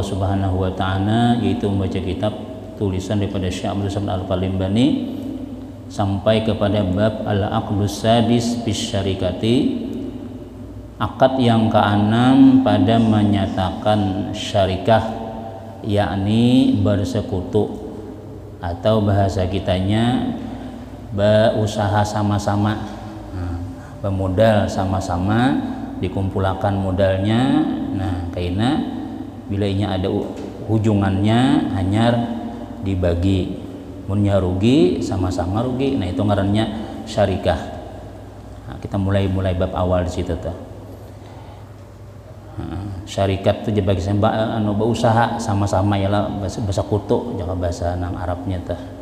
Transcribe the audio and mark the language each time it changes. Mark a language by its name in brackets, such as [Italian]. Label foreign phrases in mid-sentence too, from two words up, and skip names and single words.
[Arabic] Subhanahu wa ta'ala, [Indonesian] yaitu membaca kitab tulisan daripada Syekh Abdul Samad Al-Balibani sampai kepada [Arabic] bab al-aqdus sadis bis syarikati, [Indonesian] akad yang ke-6 pada menyatakan syarikah, yakni bersekutu atau bahasa kitanya berusaha sama-sama, bermodal sama-sama, dikumpulkan modalnya. [Banjar] Nah, karena bila ini ada hujungannya hanyar dibagi, munnya rugi sama-sama rugi. Nah, itu ngarannya syarikah. Nah, kita mulai bab awal di situ tuh. Syarikat itu bagi berusaha sama-sama, ialah bahasa kutu, jangan bahasa nang Arabnya tuh.